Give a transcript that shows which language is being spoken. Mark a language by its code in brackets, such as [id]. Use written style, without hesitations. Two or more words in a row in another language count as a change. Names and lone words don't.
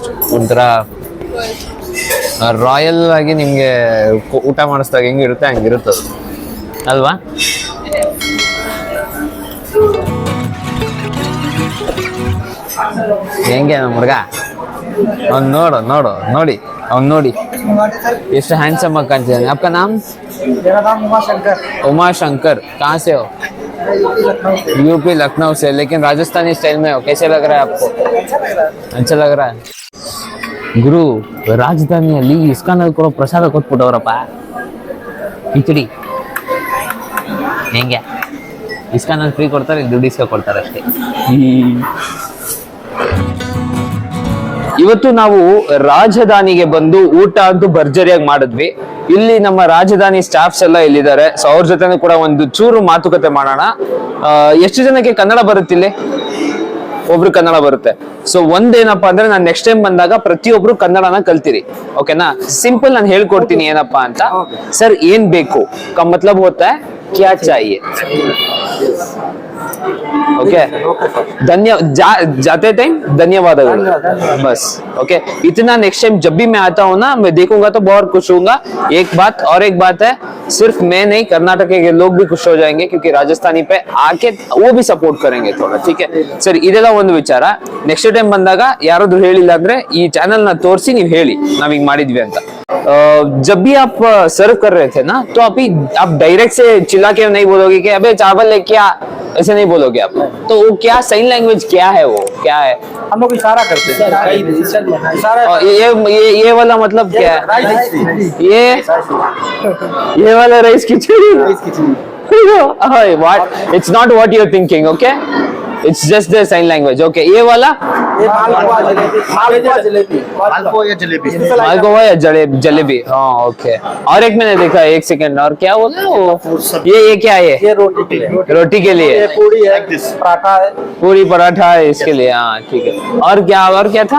[kn] ಒಂಥರ ರಾಯಲ್ ಆಗಿ ನಿಮಗೆ ಊಟ ಮಾಡಿಸಿದಾಗ ಹೆಂಗಿರುತ್ತೆ ಹಂಗಿರುತ್ತೆ ಅದು ಅಲ್ವಾ? ಹೆಂಗೆ ನಮ್ಮ ಹುಡುಗ ಅವ್ನು ನೋಡಿ ಅವ್ನು ಎಷ್ಟು ಹ್ಯಾಂಡ್ಸಮ್ ಆಗಿ ಕಾಣ್ತಿದ್ದಾನೆ. [hi] आपका नाम? मेरा नाम उमाशंकर। उमाशंकर, कहाँ से हो? यूपी लखनऊ से, लेकिन राजस्थानी स्टाइल में हो। कैसे लग रहा है आपको? अच्छा लग रहा है ಗುರು. [kn] ರಾಜಧಾನಿಯಲ್ಲಿ ಇಸ್ಕಾನಲ್ಲಿ ಕೊಡೋ ಪ್ರಸಾದ ಕೊಟ್ಬಿಟ್ಟವ್ರಪ್ಪ, ಕಿಚಡಿ. ಹೆಂಗೆ ಇಸ್ಕಾನಲ್ಲಿ ಫ್ರೀ ಕೊಡ್ತಾರೆ, ದುಡ್ಡು ಇಸ್ಕೊ ಕೊಡ್ತಾರೆ ಅಷ್ಟೇ. ಇವತ್ತು ನಾವು ರಾಜಧಾನಿಗೆ ಬಂದು ಊಟ ಅಂತೂ ಭರ್ಜರಿಯಾಗಿ ಮಾಡಿದ್ವಿ. ಇಲ್ಲಿ ನಮ್ಮ ರಾಜಧಾನಿ ಸ್ಟಾಫ್ಸ್ ಎಲ್ಲ ಇಲ್ಲಿದ್ದಾರೆ. ಸೊ ಅವ್ರ ಜೊತೆ ಕೂಡ ಒಂದು ಚೂರು ಮಾತುಕತೆ ಮಾಡೋಣ. ಎಷ್ಟು ಜನಕ್ಕೆ ಕನ್ನಡ ಬರುತ್ತಿಲ್ಲಿ? ಒಬ್ರು ಕನ್ನಡ ಬರುತ್ತೆ. ಸೊ ಒಂದೇನಪ್ಪಾ ಅಂದ್ರೆ ನಾನು [en] next time [kn] ಬಂದಾಗ ಪ್ರತಿಯೊಬ್ರು ಕನ್ನಡನ ಕಲ್ತಿರಿ, ಓಕೆನಾ? ಸಿಂಪಲ್ ನಾನು ಹೇಳ್ಕೊಡ್ತೀನಿ ಏನಪ್ಪಾ ಅಂತ. ಸರ್ ಏನ್ ಬೇಕು [hi] का मतलब होता है क्या चाहिए. ओके, जाते टाइम धन्यवाद बस। ओके, इतना [en] next time [hi] जब भी मैं आता हूँ ना, मैं देखूंगा तो बहुत खुश होऊंगा। एक बात है, सिर्फ मैं नहीं, कर्नाटक के लोग भी खुश हो जाएंगे क्योंकि राजस्थानी पे आके वो भी सपोर्ट करेंगे थोड़ा, ठीक है सर? [kn] ಇದೆಲ್ಲ ಒಂದು ವಿಚಾರ. [en] next time [kn] ಬಂದಾಗ ಯಾರಾದ್ರೂ ಹೇಳಿಲ್ಲ ಅಂದ್ರೆ ಈ ಚಾನೆಲ್ ನ ತೋರಿಸಿ ನೀವು ಹೇಳಿ ನಾವ್ ಹಿಂಗ್ ಮಾಡಿದ್ವಿ ಅಂತ. [hi] जब भी आप सर्व कर रहे थे ना, तो अभी आप डायरेक्ट से चिल्ला के नहीं बोलोगे कि अबे चावल ले क्या, ऐसे नहीं बोलोगे आप. तो वो क्या [en] sign language [hi] क्या है, वो क्या है? हम लोग इशारा करते हैं। इशारा ये वाला मतलब क्या है? ये वाला राइस खिचड़ी. [en] What? It's not what you're thinking, okay? It's just the sign language. [hi] Okay, ये वाला मालपुआ या जलेबी। मालपुआ या जलेबी. हाँ, ओके. और एक मैंने देखा, एक सेकंड, और क्या बोला वो? ये क्या है? ये रोटी के लिए। रोटी के लिए पूरी है, पराठा है। पूरी पराठा है इसके लिए. हाँ ठीक है. और क्या था?